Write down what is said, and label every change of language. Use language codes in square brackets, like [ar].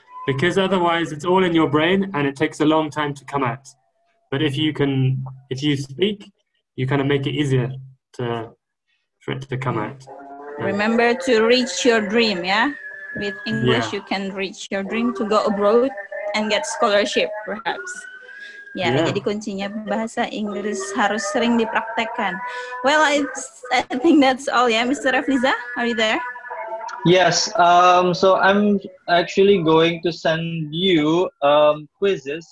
[en] Because otherwise it's all in your brain and it takes a long time to come out. But if you speak, you kind of make it easier for it to come out. Remember to reach your dream, yeah? With English, Yeah. you can reach your dream to go abroad and get scholarship, perhaps. [id] Ya, [en] Yeah. [id] jadi kuncinya bahasa Inggris harus sering dipraktekkan. [en] Well, I think that's all, ya, Mr. Rafliza. Are you there? Yes. So I'm actually going to send you quizzes.